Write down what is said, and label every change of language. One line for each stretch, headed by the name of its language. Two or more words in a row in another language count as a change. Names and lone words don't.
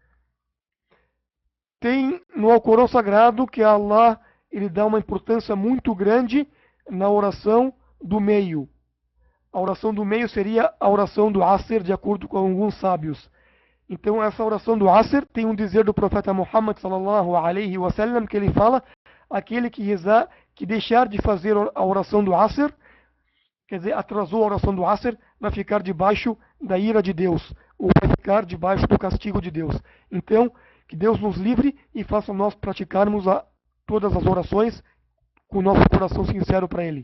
Portuguese: Tem no Alcorão Sagrado que Allah ele dá uma importância muito grande na oração do meio. A oração do meio seria a oração do Asr, de acordo com alguns sábios. Então essa oração do Asr tem um dizer do profeta Muhammad
Arabic: صلى الله عليه وسلم
Portuguese: que ele fala: aquele que deixar de fazer a oração do Asr, quer dizer, atrasou a oração do Asr, vai ficar debaixo da ira de Deus, ou vai ficar debaixo do castigo de Deus. Então, que Deus nos livre e faça nós praticarmos todas as orações com o nosso coração sincero para Ele.